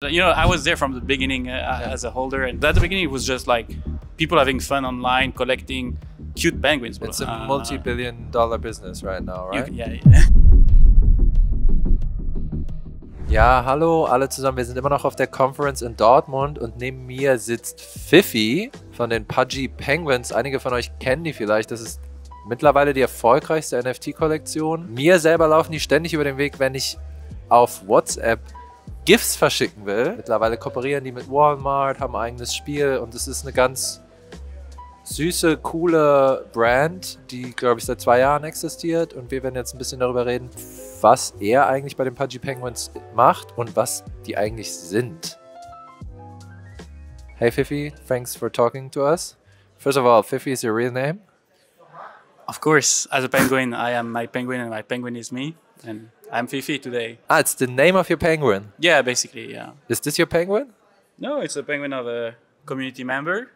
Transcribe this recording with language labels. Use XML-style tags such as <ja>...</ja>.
<en>You know, I was there from the beginning as a holder, and at the beginning it was just like people having fun online collecting cute penguins. It's a multi-billion-dollar business right now, right? Yeah.</en> <de>Ja, hallo alle zusammen. Wir sind immer noch auf der Conference in Dortmund und neben mir sitzt Fifi von den Pudgy Penguins. Einige von euch kennen die vielleicht. Das ist mittlerweile die erfolgreichste NFT-Kollektion. Mir selber laufen die ständig über den Weg, wenn ich auf WhatsApp GIFs verschicken will. Mittlerweile kooperieren die mit Walmart, haben ein eigenes Spiel und es ist eine ganz süße, coole Brand, die, glaube ich, seit 2 Jahren existiert, und wir werden jetzt ein bisschen darüber reden, was er eigentlich bei den Pudgy Penguins macht und was die eigentlich sind.</de> <en>Hey Fifi, thanks for talking to us. First of all, Fifi is your real name? Of course, as a penguin, I am my penguin and my penguin is me. And I'm Fifi today. Ah, it's the name of your penguin? Yeah, basically, yeah. Is this your penguin? No, it's a penguin of a community member.</en>